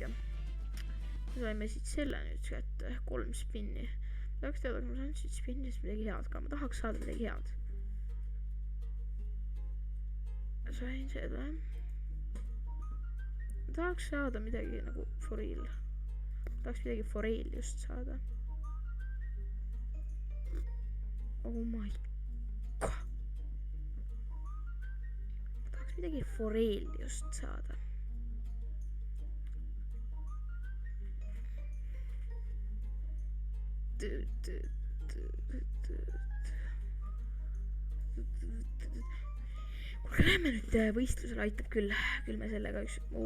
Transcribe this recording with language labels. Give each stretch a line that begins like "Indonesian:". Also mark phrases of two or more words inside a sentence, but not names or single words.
Estonian: Me saime siit selle nüüd kätte 3 spinni. Tahaks teada, kui ma saan siit spinnist midagi head ka. Ma tahaks saada midagi head. Sain seda. Ma tahaks saada midagi nagu
English: for real.
Estonian: Tahaks midagi
English: for real
Estonian: just saada.
English: Oh my god.
Estonian: Tahaks midagi
English: for real
Estonian: just saada. Kuulge, lähme nüüd võistlusele, aitab küll me sellega üks...